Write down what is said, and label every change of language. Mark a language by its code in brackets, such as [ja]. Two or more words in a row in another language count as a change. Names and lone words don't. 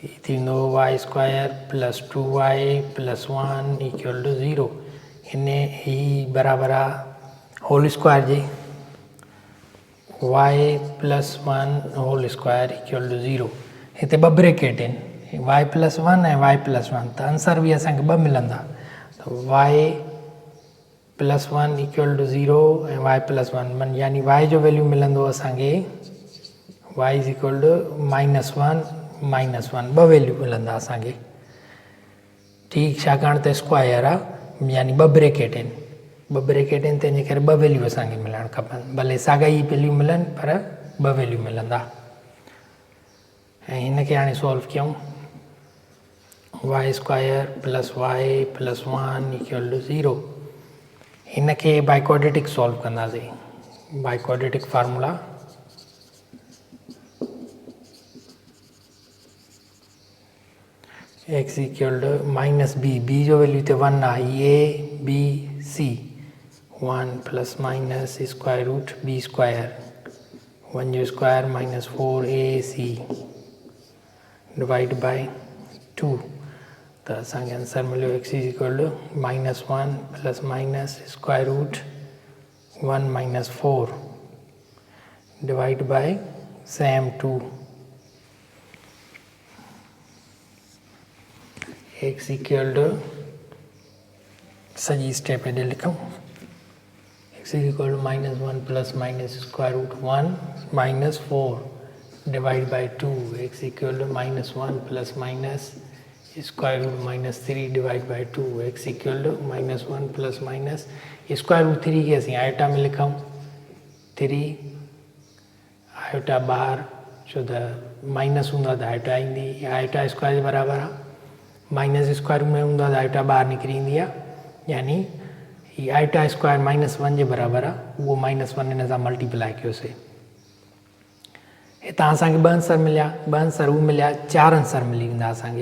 [sd] ही थींदो [en] y square plus 2y plus 1 equal to 0. [sd] हिन ही बराबरि आहे [en] whole square जे y plus 1 whole square equal to 0. [sd] हिते ॿ ब्रेकेट आहिनि y प्लस 1 ऐं y प्लस 1, त आंसर बि असांखे ॿ मिलंदा। त [en] y plus 1 equal to 0 [sd] ऐं y प्लस 1 यानी y जो वैल्यू मिलंदो असांखे [en] y is equal to -1 -1 [sd] ॿ वैल्यू मिलंदा असांखे। ठीकु, छाकाणि त स्क्वायर आहे यानी ॿ ब्रेकेट आहिनि, ॿ ब्रेकेट आहिनि तंहिंजे करे ॿ वैल्यू असांखे मिलणु खपनि, भले साॻाई वैल्यू मिलनि पर ॿ वैल्यू मिलंदा। ऐं हिन खे हाणे सॉल्व कयूं। [en] y square plus y plus 1 equal to 0. [sd] हिन खे [en] by quadratic [sd] सॉल्व कंदासीं। [en] by quadratic formula x equal to -b, [sd] b जो वैल्यू हिते 1 आहे, [en] a b c 1 plus minus square root b square 1 जो square -4ac divide by 2. [sd] त असांखे आंसर मिलियो [en] x is equal to -1 plus minus square root 1 - 4 divide by same 2. x equal to [sd] सॼी स्टेप हेॾे लिखूं। [en] x is equal to -1 plus minus square root 1 - 4 divide by 2. x equal to -1 plus minus square root -3 divide by 2. x equal to -1 plus minus square root 3 [sd] के असीं आयोटा में लिखूं। 3 आयोटा ॿाहिरि, छो त माइनस हूंदा त आयोटा ईंदी, [en] iota square [sd] जे बराबरि आहे। [en] minus square [sd] में हूंदा त आयोटा ॿाहिरि निकिरी ईंदी आहे, यानी ही [en] iota square [sd] -1 जे बराबरि आहे। उहो -1 हिन सां मल्टीप्लाई कयोसीं। हितां असांखे ॿ आंसर मिलिया, ॿ आंसर हू मिलिया, 4 आंसर मिली वेंदा असांखे।